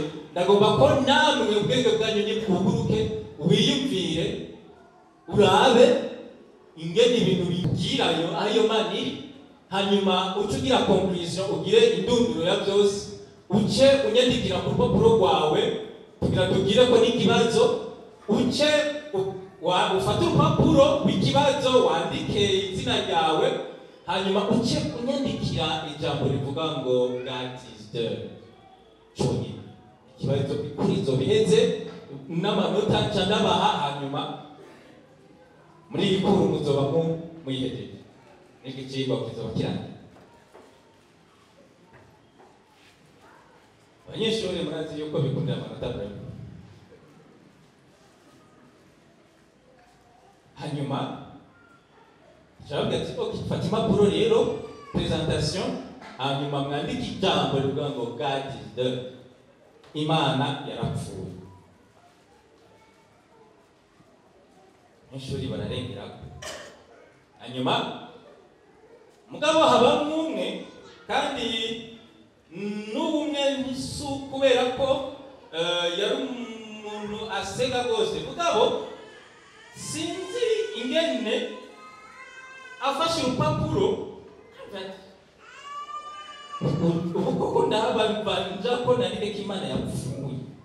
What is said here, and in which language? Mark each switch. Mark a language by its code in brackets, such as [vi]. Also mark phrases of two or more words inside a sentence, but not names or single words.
[rn] Ndagomba ko namwe ubwenge bwanyu nibwuguruke wiyumvire urabe ingene ibintu bigirayo ayo Mana iri, hanyuma uce ugira conclusion, ugire indunduro ya byose, uce unyandikira ku rupapuro rwawe kugira tugire ko n'ikibazo, uce ufate urupapuro w'ikibazo wandike izina ryawe, hanyuma uce unyandikira ijambo rivuga ngo [en] God is dead. [rn] Cyonyine ikibazo kurizo biheze n'amanota nca ndabaha, hanyuma muri iyi kuru muzoba muyihejeje n'iki kigwa kizoba kirangiye. Abanyeshuri murazi yuko bikundira amanota breve. Hanyuma Shavuga ati okay, fata impapuro rero presentation, hanyuma mwandike ijambo rivuga ngo [en] God is dead. [rn] Imana yarapfuye. Abanyeshuri bararengera. Hanyuma mugabo habamwe umwe, kandi n'ubumwe n'isu kubera ko yari umuntu asega rwose, mugabo sinzi ingene afashe urupapuro ubu koko ndabanja ko nareke Imana yapfuye.